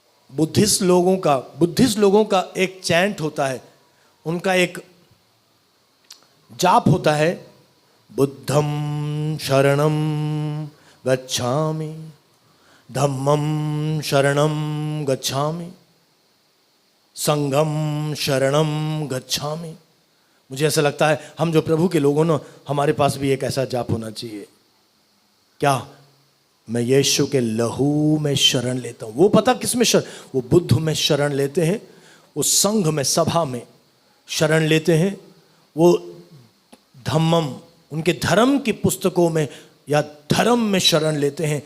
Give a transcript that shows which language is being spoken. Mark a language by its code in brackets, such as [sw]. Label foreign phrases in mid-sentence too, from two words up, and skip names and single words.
[hi] बुद्धिस्ट लोगों का एक चैंट होता है, उनका एक जाप होता है, [pi] बुद्धं शरणं गच्छामि, धम्मं शरणं गच्छामि, संघं शरणं गच्छामि। [hi] मुझे ऐसा लगता है हम जो प्रभु के लोगों ना, हमारे पास भी एक ऐसा जाप होना चाहिए। क्या? मैं यीशु के लहू में शरण लेता हूँ। वो पता किस में शरण? वो बुद्ध में शरण लेते हैं, वो संघ में, सभा में शरण लेते हैं, वो धम्मम, उनके धर्म की पुस्तकों में या धर्म में शरण लेते हैं।